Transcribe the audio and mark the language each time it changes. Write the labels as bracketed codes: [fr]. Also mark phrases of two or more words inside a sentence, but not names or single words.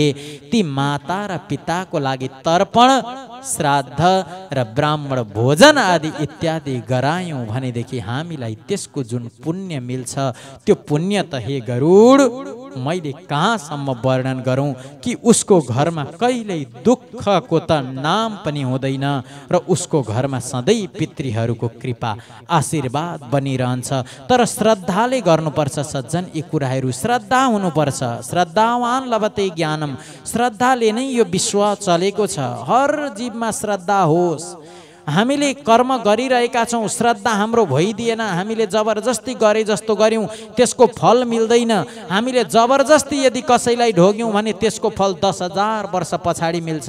[ne] ती माता र पिताको लागि तर्पण, श्राद्ध र ब्राह्मण भोजन आदि इत्यादि गरायौँ भनेदेखि हामीलाई त्यसको जुन पुण्य मिल्छ त्यो पुण्य त हे गरुड मैले कहाँसम्म वर्णन गरौँ कि उसको घरमा कहिल्यै दुःखको त नाम पनि हुँदैन र उसको घरमा सधैँ पितृहरूको कृपा आशीर्वाद बनिरहन्छ। तर श्रद्धाले गर्नुपर्छ सज्जन यी कुराहरू। श्रद्धा हुनुपर्छ। [sa] श्रद्धावान लभते ज्ञानम। [ne] श्रद्धाले नै यो विश्व चलेको छ। हर जीवमा श्रद्धा होस्। हामीले कर्म गरिरहेका छौँ, श्रद्धा हाम्रो भइदिएन, हामीले जबरजस्ती गरे जस्तो गऱ्यौँ त्यसको फल मिल्दैन। हामीले जबरजस्ती यदि कसैलाई ढोग्यौँ भने त्यसको फल 10,000 वर्ष पछाडि मिल्छ।